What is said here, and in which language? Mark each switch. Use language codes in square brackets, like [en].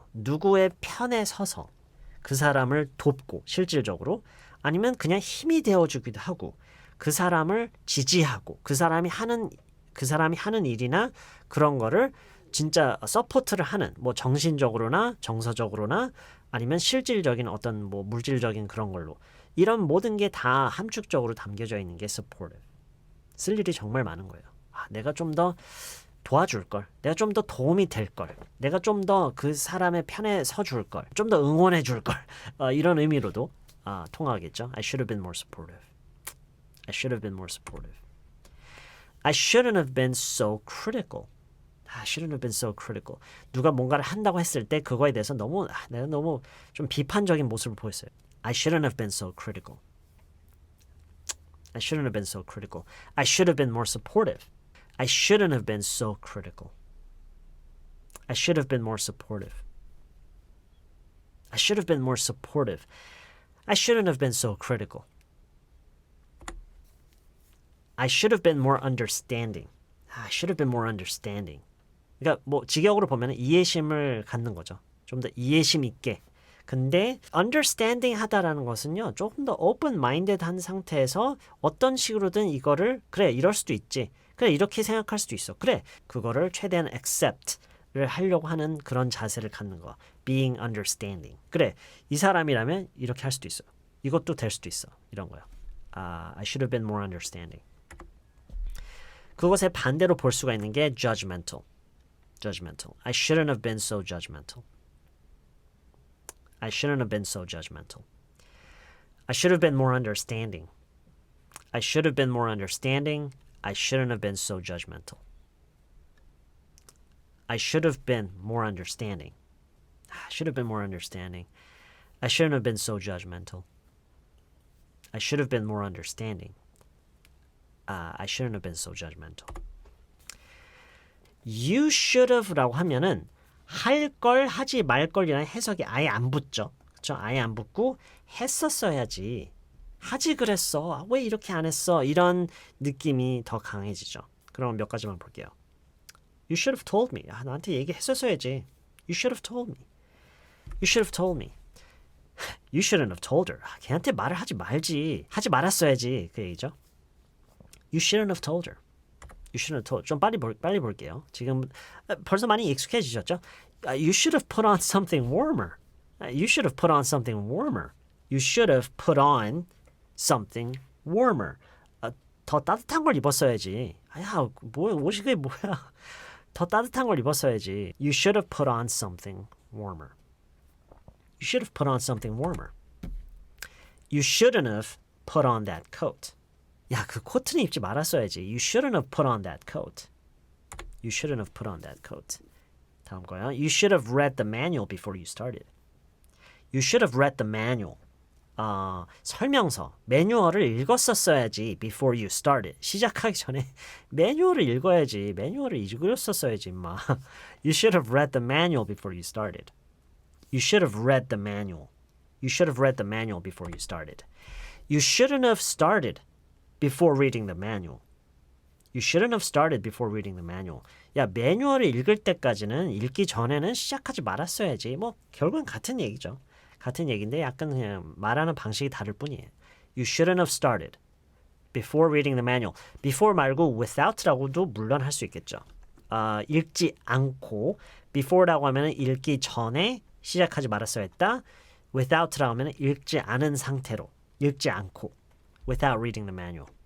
[ko] 누구의 편에 서서 그 사람을 돕고 실질적으로 아니면 그냥 힘이 되어주기도 하고 그 사람을 지지하고 그 사람이 하는 일이나 그런 거를 진짜 서포트를 하는 뭐 정신적으로나 정서적으로나 아니면 실질적인 어떤 뭐 물질적인 그런 걸로 이런 모든 게 다 함축적으로 담겨져 있는 게 supportive. 쓸 일이 정말 많은 거예요. 내가 좀 더 도와줄 걸, 내가 좀 더 도움이 될 걸, 내가 좀 더 그 사람의 편에 서줄 걸, 좀 더 응원해 줄 걸 이런 의미로도 통하겠죠. [en] I should have been more supportive. I should have been more supportive. I shouldn't have been so critical. I shouldn't have been so critical. [ko] 누가 뭔가를 한다고 했을 때 그거에 대해서 내가 너무 좀 비판적인 모습을 보였어요. [en] I shouldn't have been so critical. I shouldn't have been so critical. I should have been more supportive. I shouldn't have been so critical. I should have been more supportive. I should have been more supportive. I shouldn't have been so critical. I should have been more understanding. I should have been more understanding. [ko] 그러니까 뭐 직역으로 보면 이해심을 갖는 거죠. 좀 더 이해심 있게. 근데 understanding 하다라는 것은요. 조금 더 open-minded 한 상태에서 어떤 식으로든 이거를 그래 이럴 수도 있지. 그래 이렇게 생각할 수도 있어. 그래 그거를 최대한 accept를 하려고 하는 그런 자세를 갖는 거. [en] being understanding. [ko] 그래 이 사람이라면 이렇게 할 수도 있어. 이것도 될 수도 있어. 이런 거요. [en] I should have been more understanding. [ko] 그것의 반대로 볼 수가 있는 게 judgmental. [en] Judgmental. I shouldn't have been so judgmental. I shouldn't have been so judgmental. I should have been more understanding. I should have been more understanding. I shouldn't have been so judgmental. I should have been more understanding. I should have been more understanding. I shouldn't have been so judgmental. I should have been more understanding. I shouldn't have been so judgmental. You should have [ko] 라고 하면은 할 걸 하지 말 걸이라는 해석이 아예 안 붙죠. 그렇죠? 아예 안 붙고 했었어야지. 하지 그랬어. 왜 이렇게 안 했어? 이런 느낌이 더 강해지죠. 그럼 몇 가지만 볼게요. [en] You should have told me. [ko] 나한테 얘기했었어야지. [en] You should have told me. You should have told me. You shouldn't have told her. [ko] 걔한테 말을 하지 말지. 하지 말았어야지. 그 얘기죠. [en] You shouldn't have told her. You You should have told. [ko] 좀 빨리 볼게요. 지금 벌써 많이 익숙해지셨죠? [en] You should have put on something warmer. You should have put on something warmer. You should have put on something warmer. [ko] 더 따뜻한 걸 입었어야지. 야, 옷이 그게 뭐야? 더 따뜻한 걸 입었어야지. [en] You should have put on something warmer. You should have put on something warmer. You shouldn't have put on that coat. [ko] 야, 그 코트는 입지 말았어야지. [en] You shouldn't have put on that coat. You shouldn't have put on that coat. [ko] 다음 거요. [en] You should have read the manual before you started. You should have read the manual. [ko] 설명서, 매뉴얼을 읽었었어야지 [en] before you started. [ko] 시작하기 전에 매뉴얼을 읽어야지. 매뉴얼을 읽었었어야지, 임마. [en] You should have read the manual before you started. You should have read the manual. You should have read the manual before you started. You shouldn't have started before reading the manual. You shouldn't have started before reading the manual. [ko] 야, 매뉴얼을 읽을 때까지는 읽기 전에는 시작하지 말았어야지. 뭐 결국은 같은 얘기죠. 같은 얘기인데 약간 그냥 말하는 방식이 다를 뿐이에요. [en] You shouldn't have started before reading the manual. Before [ko] 말고 without라고도 물론 할 수 있겠죠. 읽지 않고 before라고 하면 읽기 전에 시작하지 말았어야 했다. without라고 하면 읽지 않은 상태로 읽지 않고 [en] without reading the manual.